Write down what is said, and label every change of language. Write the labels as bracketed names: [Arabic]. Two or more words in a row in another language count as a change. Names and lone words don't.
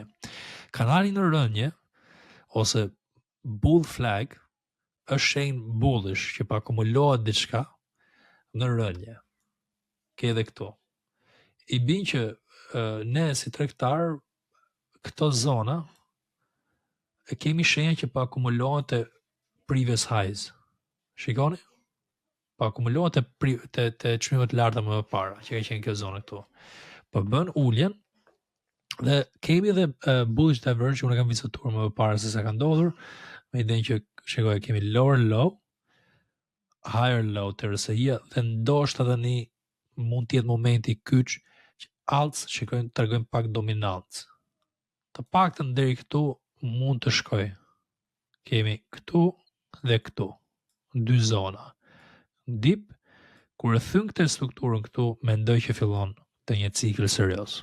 [Albanian] Kanali në rënje ose [English] bull flag [Albanian] është shenjë bullish që pa akumulohet diçka në rënje. Ke edhe këtu. I bin që ne si tregtar këto zona e kemi shenja që pa akumulohet të [English] previous highs. [Albanian] Shikoni? Pa akumulohet të çmimet larta më parë, që ka qenë kjo zonë këtu. Po bën uljen dhe kemi edhe [English] bullish divergence, [Albanian] unë kam vizituar më parë se sa ka ndodhur, me idenë që shikoj kemi [English] lower low, higher low [Albanian] të RSI dhe ndoshta tani mund të jetë momenti kyç që alts shikojnë tregojnë pak dominancë. Të paktën deri këtu mund të shkoj. Kemi këtu dhe këtu, 2 zona. Dip, kur e thyn këtë strukturën këtu, mendoj që fillon të një cikël serioz.